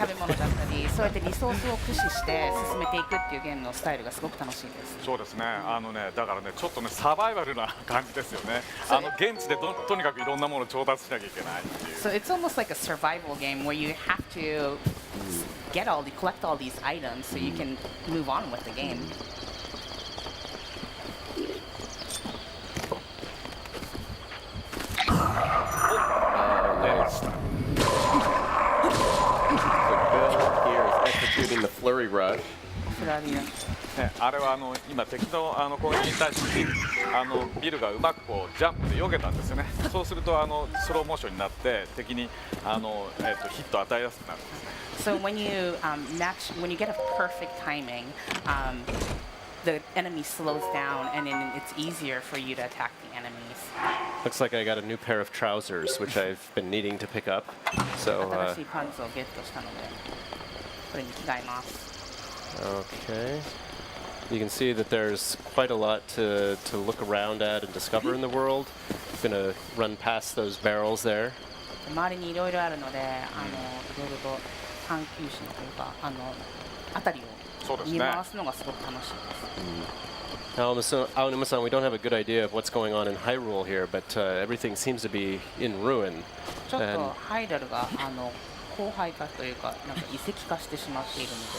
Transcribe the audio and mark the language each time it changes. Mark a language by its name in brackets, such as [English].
[Japanese] 食べ物だったりそうやってリソースを駆使して進めていくっていうゲームのスタイルがすごく楽しいです。そうですねだからねちょっとねサバイバルな感じですよね現地でとにかくいろんなものを調達しなきゃいけないっていう [English] So it's almost like a survival game where you have to collect all these items so you can move on with the game. Nice. So Bill here is executing the flurry rush. [Japanese] フラリアねあれは今敵の攻撃に対してビルがうまくこうジャンプで避けたんですよねそうするとスローモーションになって敵にヒットを与えやすくなるんですね [English] So when you get a perfect timing, the enemy slows down, and then it's easier for you to attack the enemies. Looks like I got a new pair of trousers, which I've been needing to pick up. So, [Japanese] 新しいパンツをゲットしたので、これに着替えます。 [English] okay. You can see that there's quite a lot to look around at and discover in the world. I'm going to run past those barrels there. [Japanese] 周りにいろいろあるので、いろいろと探求心というか、辺りを見回すのがすごく楽しいです。 [English] Aonuma-san, we don't have a good idea of what's going on in Hyrule here, but everything seems to be in ruin. [Japanese] ちょっとハイドルが荒廃化というか、なんか遺跡化してしまっているので。